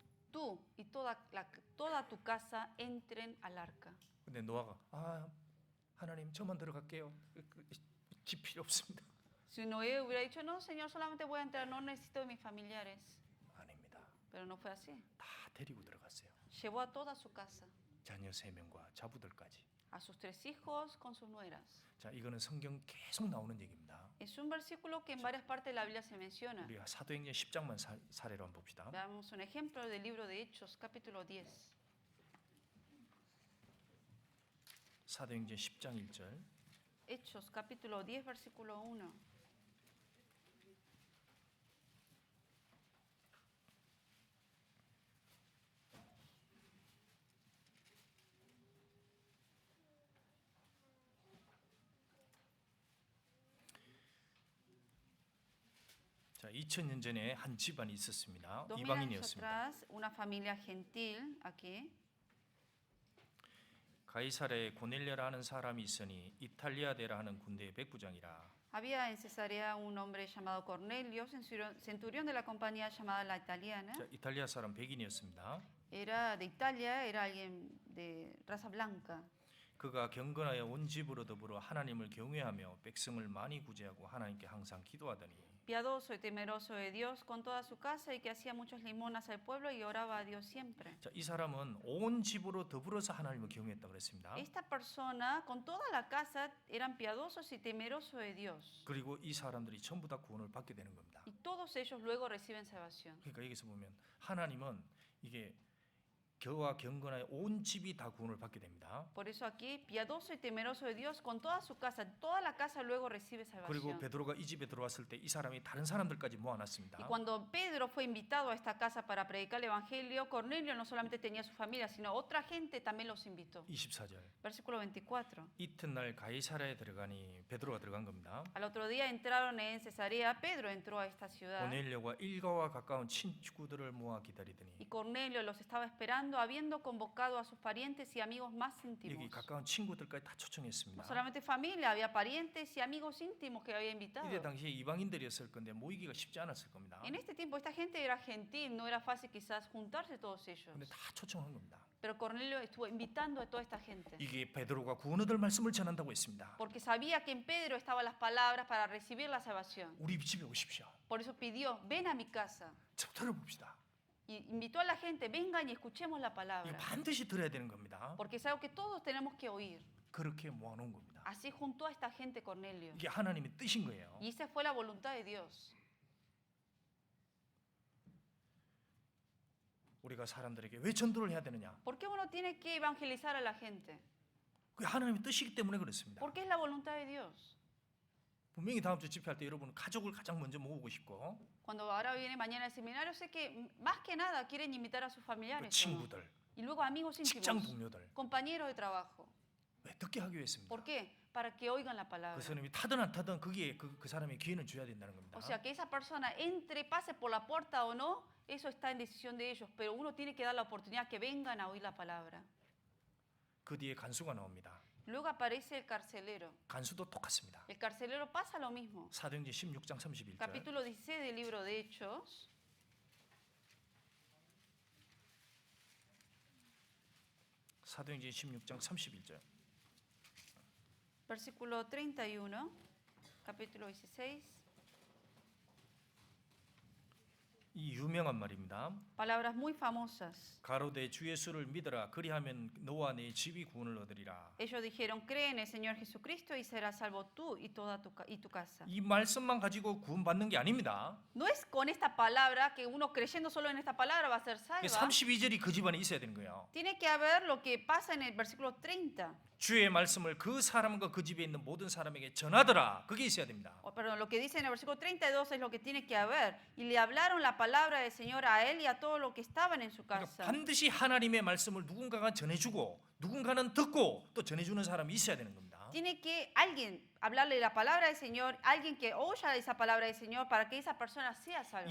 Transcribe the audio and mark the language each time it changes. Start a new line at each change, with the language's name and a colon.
Spanish: Tú y toda tu casa entren al arca.
Korean: 근데 노아가 하나님 저만 들어갈게요. 집 필요 없습니다.
Spanish: Si Noé hubiera dicho, no, Señor, solamente voy a entrar, no necesito de mis familiares.
Korean: 아닙니다.
Spanish: Pero no fue así.
Korean: 다 데리고 들어갔어요.
Spanish: Llevó a toda su casa,
Korean: 자녀 3명과 자부들까지.
Spanish: a sus 3 hijos con sus nueras.
Korean: 자, 이거는 성경 계속 나오는 얘기입니다.
Spanish: Es un versículo que en varias partes de la Biblia se menciona.
Korean: 우리가 사도행전 10장만 사례로 한번 봅시다.
Spanish: Veamos un ejemplo del libro de Hechos, capítulo 10.
Korean: 사도행전 10장 1절.
Spanish: Hechos, capítulo 10, versículo 1.
Korean: 자, 2000년 전에 한 집안이 있었습니다.
Spanish: 2000 años
Korean: 이방인이었습니다.
Spanish: atrás, una familia gentil aquí.
Korean: 가이사랴에 고넬료라는 사람이 있으니 이탈리아대라 하는 군대의 백부장이라.
Spanish: Había en Cesarea un hombre llamado Cornelio, centurión de la compañía llamada La Italiana.
Korean: 자, 이탈리아 사람 백인이었습니다.
Spanish: Era de Italia, era alguien de raza blanca.
Korean: 그가 경건하여 온 집으로 더불어 하나님을 경외하며 백성을 많이 구제하고 하나님께 항상 기도하더니
Spanish: Piadoso y temeroso de Dios con toda su casa y que hacía muchas limonas al pueblo y oraba a Dios siempre.
Korean: 자, 이 사람은 온 집으로 더불어서 하나님을 경외했다고 그랬습니다.
Spanish: Esta persona con toda la casa eran piadosos y temerosos de Dios.
Korean: 그리고 이 사람들이 전부 다 구원을 받게 되는 겁니다.
Spanish: Y todos ellos luego reciben salvación.
Korean: 그러니까 여기서 보면 하나님은 이게 겨와 경건하여 온 집이 다 구원을 받게 됩니다.
Spanish: Por eso aquí, piadoso y temeroso de Dios con toda su casa, toda la casa luego recibe
Korean: 그리고
Spanish: salvación.
Korean: 베드로가 이 집에 들어왔을 때 이 사람이 다른 사람들까지 모아놨습니다.
Spanish: Y cuando Pedro fue invitado a esta casa para predicar el evangelio, Cornelio no solamente tenía su familia, sino otra gente también los invitó.
Korean: 24절.
Spanish: Versículo 24.
Korean: 이튿날 가이사랴에 들어가니 베드로가 들어간 겁니다.
Spanish: Al otro día entraron en Cesarea, Pedro entró a esta ciudad.
Korean: 고넬료가 일가와 가까운 친구들을 모아 기다리더니
Spanish: Y Cornelio los estaba esperando, habiendo convocado a sus parientes y amigos más
Korean: 여기
Spanish: íntimos.
Korean: 가까운 친구들까지 다
Spanish: No
Korean: 초청했습니다.
Spanish: solamente familia, había parientes y amigos íntimos que había invitado.
Korean: 이때 당시에 이방인들이었을 건데 모이기가 쉽지 않았을 겁니다.
Spanish: En este tiempo esta gente era gentil, no era fácil quizás juntarse todos ellos.
Korean: 근데 다 초청한 겁니다.
Spanish: Pero Cornelio estuvo invitando a toda esta gente.
Korean: 이게 베드로가 구원 얻을 말씀을 전한다고 했습니다.
Spanish: Porque sabía que en Pedro estaban las palabras para recibir la salvación.
Korean: 우리 집에 오십시오.
Spanish: Por eso pidió, ven a mi casa.
Korean: 자, 들어봅시다.
Spanish: Y invitó a la gente, vengan y escuchemos la
Korean: 이거
Spanish: palabra.
Korean: 반드시 들어야 되는 겁니다.
Spanish: Porque es algo que todos tenemos que oír.
Korean: 그렇게 모아놓은 겁니다.
Spanish: Así juntó a esta gente Cornelio.
Korean: 이게 하나님의 뜻인 거예요.
Spanish: Y esa fue la voluntad de Dios.
Korean: 우리가 사람들에게 왜 전도를 해야 되느냐?
Spanish: ¿Por qué uno tiene que evangelizar a la gente?
Korean: 그게 하나님의 뜻이기 때문에 그렇습니다.
Spanish: Porque es la voluntad de Dios.
Korean: 분명히 다음 주 집회할 때 여러분 가족을 가장 먼저 모으고 싶고
Spanish: Cuando ahora viene mañana el seminario, sé que más que nada quieren invitar a sus
Korean: 또
Spanish: familiares. ¿o no?
Korean: 친구들,
Spanish: Y luego amigos
Korean: 직장
Spanish: íntimos,
Korean: 동료들
Spanish: compañeros de trabajo.
Korean: 왜 듣게 하기 위해서입니다.
Spanish: ¿Por qué? Para que oigan la palabra.
Korean: 그 사람이 타든 안 타든 그게 그 사람의 기회는 줘야 된다는 겁니다.
Spanish: O sea, que esa persona entre, pase por la puerta o no, eso está en decisión de ellos. Pero uno tiene que dar la oportunidad que vengan a oír la palabra.
Korean: 그 뒤에 간수가 나옵니다.
Spanish: Luego aparece el carcelero.
Korean: 간수도 똑같습니다.
Spanish: El carcelero pasa lo mismo.
Korean: 사도행전 16장 31절.
Spanish: Capítulo 16 del libro de Hechos.
Korean: 사도행전 16장 31절.
Spanish: Versículo 31, capítulo 16.
Korean: 이 유명한 말입니다.
Spanish: Palabras muy famosas.
Korean: 가로되 주 예수를 믿어라 그리하면 너와 네 집이 구원을 얻으리라.
Spanish: Ellos dijeron, cree en el Señor Jesucristo y serás salvo tú y toda tu casa.
Korean: 이 말씀만 가지고 구원받는 게 아닙니다.
Spanish: No es con esta palabra que uno creyendo solo en esta palabra va a ser salva.
Korean: 32절이 그 집안에 있어야 되는 거예요.
Spanish: Tiene que haber lo que pasa en el versículo 30.
Korean: 주의 말씀을 그 사람과 그 집에 있는 모든 사람에게 전하더라. 그게 있어야 됩니다.
Spanish: Perdón, lo que dice en el versículo 32 es lo que tiene que haber. Y le hablaron la palabra del Señor a él y a todos los que estaban en su
Korean: 그러니까
Spanish: casa.
Korean: 반드시 하나님의 말씀을 누군가가 전해주고 누군가는 듣고 또 전해주는 사람이 있어야 되는 겁니다.
Spanish: Tiene que alguien hablarle la palabra del Señor, alguien que oya esa palabra del Señor para que esa persona sea salva.